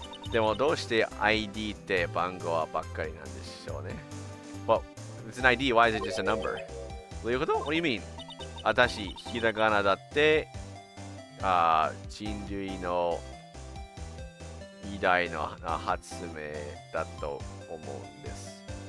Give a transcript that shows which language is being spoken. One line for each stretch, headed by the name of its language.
Japanese: でもどうして ID って番号ばっかりなんでしょうね。
English: Well, it's an ID, why is it just a number?
Japanese: どういうこと？
English: What do you mean?
Japanese: 私、ひらがなだって、人類の偉大な発明だと思うんです。